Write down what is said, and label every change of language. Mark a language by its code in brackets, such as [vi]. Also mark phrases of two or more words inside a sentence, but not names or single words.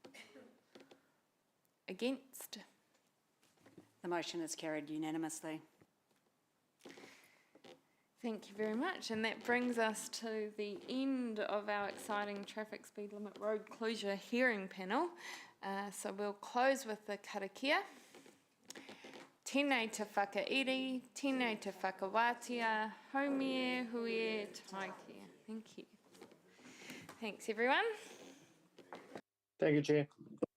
[en] Against? The motion is carried unanimously. Thank you very much. And that brings us to the end of our exciting traffic speed limit road closure hearing panel. So we'll close with the karakia. [mi] Tēnei te whakairi, tēnei te whakawātia, haumie, huie, taikea. [en] Thank you. Thanks, everyone. Thank you, Chair.